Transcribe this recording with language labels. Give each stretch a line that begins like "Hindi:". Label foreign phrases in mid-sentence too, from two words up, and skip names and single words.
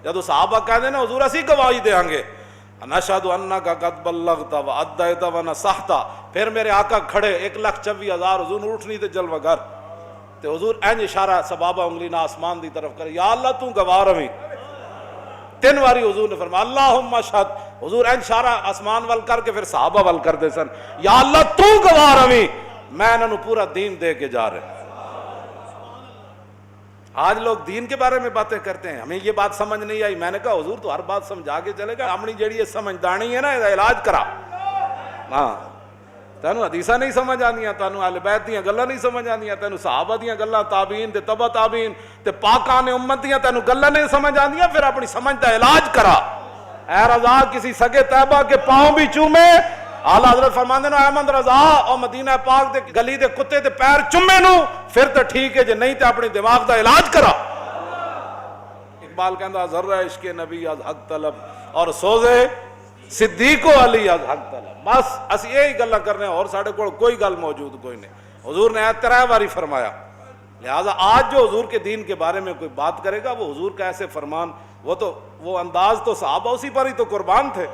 Punjabi: جدو صحابہ کہہ دے نا حضور اسی گواہی دیں گے
Arabic: نشہد انک قد بلغت وادیت ونصحت،
Punjabi: پھر میرے آقا کھڑے 1,24,000 حضور اٹھنی تے جلوہ گر تے حضور این اشارہ سبابہ انگلی نہ آسمان دی طرف کرے، یا اللہ تو گواہ رہی 3 واری حضور نے فرمایا
Arabic: اللہم اشہد،
Punjabi: حضور این اشارہ آسمان وال کر کے پھر صحابہ وال کر دے سن، یا اللہ تو گواہ رہی میں انہوں پورا دین دے کے جا رہے۔
Urdu: آج لوگ دین کے بارے میں باتیں کرتے ہیں، ہمیں یہ بات سمجھ نہیں آئی، میں نے کہا حضور تو ہر بات سمجھا کے چلے گا،
Punjabi: اپنی جڑی یہ سمجھدانی ہے نا یہ علاج کرا۔ ہاں تینوں حدیثاں نہیں سمجھ آندیاں، تینوں اہل بیت دیاں گلاں نہیں سمجھ آندیاں، تینوں صحابہ دیاں گلاں، تابعین تے تبع تابعین تے پاکان امت دیاں تینوں گلاں نہیں سمجھ آندیاں، پھر اپنی سمجھ دا علاج کرا۔
Urdu: اے رضا کسی سگے طیبہ کے پاؤں بھی چومے،
Punjabi: اعلیٰ حضرت فرماندے نو احمد رضا او مدینہ پاک دے گلی دے کتے دے پیر چومے نو پھر تو ٹھیک ہے، جے نہیں تے اپنی دماغ دا علاج کرا۔
Persian: اقبال کہندا ذرہ عشق نبی از حق طلب اور سوزے صدیق و علی از حق طلب۔
Punjabi: بس اسی یہی گلاں کرنے اور ساڈے کول کوئی گل موجود کوئی نہیں۔
Urdu: حضور نے 3 باری فرمایا، لہذا آج جو حضور کے دین کے بارے میں کوئی بات کرے گا وہ حضور کا ایسے فرمان، وہ انداز تو صحابہ اسی پر ہی تو قربان تھے۔